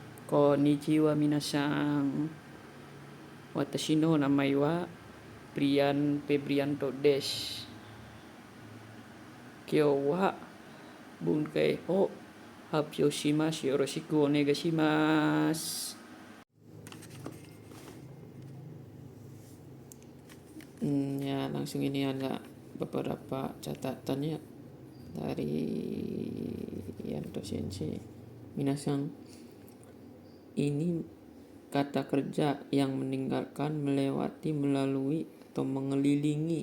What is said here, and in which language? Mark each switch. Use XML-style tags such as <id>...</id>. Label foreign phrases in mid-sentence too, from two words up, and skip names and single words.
<ja>こんにちは皆さん. Watashi no namai wa Brian Febrianto desu. 今日は文型を発表します. よろしくお願いします.</ja> <id>Ya, langsung ini ada beberapa catatannya dari Yanto Sensei. Minasan, ini kata kerja yang meninggalkan, melewati, melalui, atau mengelilingi.</id>